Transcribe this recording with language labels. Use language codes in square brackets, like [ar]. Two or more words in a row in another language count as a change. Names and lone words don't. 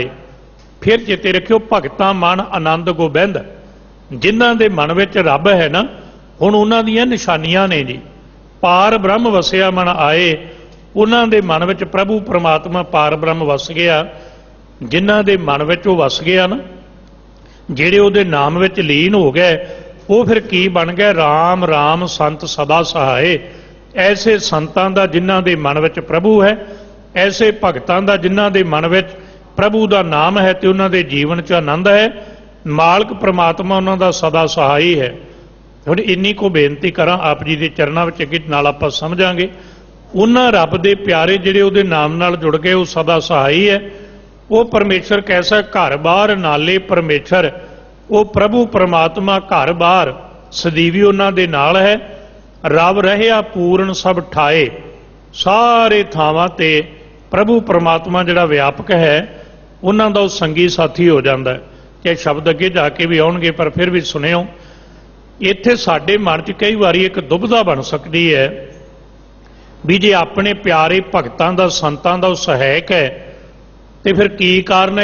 [pa] ਫਿਰ ਚੇਤੇ ਰੱਖਿਓ, ਭਗਤਾਂ ਮਨ ਆਨੰਦ ਗੋਬਿੰਦ, ਜਿਨ੍ਹਾਂ ਦੇ ਮਨ ਵਿਚ ਰੱਬ ਹੈ ਨਾ, ਹੁਣ ਉਨ੍ਹਾਂ ਦੀਆਂ ਨਿਸ਼ਾਨੀਆਂ ਨੇ ਜੀ। ਪਾਰ ਬ੍ਰਹਮ ਵਸਿਆ ਮਨ ਆਏ, ਉਨ੍ਹਾਂ ਦੇ ਮਨ ਵਿਚ ਪ੍ਰਭੂ ਪਰਮਾਤਮਾ ਪਾਰ ਬ੍ਰਹਮ ਵਸ ਗਿਆ। ਜਿਨ੍ਹਾਂ ਦੇ ਮਨ ਵਿਚ ਵੋ ਵਸ ਗਿਆ ਨਾ, ਜਿਹੜੇ ਉਹਦੇ ਨਾਮ ਵਿਚ ਲੀਨ ਹੋ ਗਏ, ਵੋ ਫਿਰ ਕੀ ਬਣ ਗਏ? ਰਾਮ ਰਾਮ ਸੰਤ ਸਦਾ ਸਹਾਇ। ਐਸੇ ਸੰਤਾਂ ਦਾ ਜਿਨ੍ਹਾਂ ਦੇ ਮਨ ਵਿਚ ਪ੍ਰਭੂ ਹੈ, ਐਸੇ ਭਗਤਾਂ ਦਾ ਜਿਨ੍ਹਾਂ ਦੇ ਮਨ ਵਿਚ ਪ੍ਰਭੂ ਦਾ ਨਾਮ ਹੈ, ਤੇ ਉਨ੍ਹਾਂ ਦੇ ਜੀਵਨ ਚ ਆਨੰਦ ਹੈ। ਮਾਲਕ ਪਰਮਾਤਮਾ ਉਨ੍ਹਾਂ ਦਾ ਸਦਾ ਸਹਾਈ ਹੈ। ਹੁਣ ਇੰਨੀ ਕੋ ਬੇਨਤੀ ਕਰਾਂ [hi] आप जी के चरणों में, [pa] ਅਗੇ ਨਾਲ ਆਪਾਂ ਸਮਝਾਂਗੇ। ਉਨ੍ਹਾਂ ਰੱਬ ਦੇ ਪਿਆਰੇ ਜਿਹੜੇ ਉਹਦੇ ਨਾਮ ਨਾਲ ਜੁੜ ਗਏ, ਵੋ ਸਦਾ ਸਹਾਈ ਹੈ। ਵੋ ਪਰਮੇਸ਼ਰ ਕੈਸਾ? ਘਰ ਬਾਰ ਨਾਲੇ ਪਰਮੇਸ਼ਰ, ਵੋ ਪ੍ਰਭੂ ਪਰਮਾਤਮਾ ਘਰ ਬਾਰ ਸਦੀਵੀ ਉਨ੍ਹਾਂ ਦੇ ਨਾਲ ਹੈ। ਰੱਬ ਰਹਿਆ ਪੂਰਨ ਸਭ ਠਾਏ, ਸਾਰੇ ਥਾਵਾਂ ਤੇ ਪ੍ਰਭੂ ਪਰਮਾਤਮਾ ਜਿਹੜਾ ਵਿਆਪਕ ਹੈ, ਉਨ੍ਹਾਂ ਦਾ ਸੰਗੀ ਸਾਥੀ ਹੋ ਜਾਤਾ ਹੈ। ਚਾਹੇ ਸ਼ਬਦ ਅਗੇ ਜਾਕੇ ਭੀ ਆਉਣਗੇ, ਪਰ ਫਿਰ ਭੀ ਸੁਣਿਓ। ਇੱਥੇ ਸਾਡੇ ਮਨ ਚ ਕਈ ਵਾਰੀ ਏਕ ਦੁਵਿਧਾ ਬਣ ਸਕਤੀ ਹੈ ਭੀ ਜੇ ਅਪਣੇ ਪਿਆਰੇ ਭਗਤਾਂ ਦਾ ਸੰਤਾਂ ਦਾ ਸਹਾਇਕ ਹੈ, ਤੋ ਫਿਰ ਕੀ ਕਾਰਣ ਹੈ?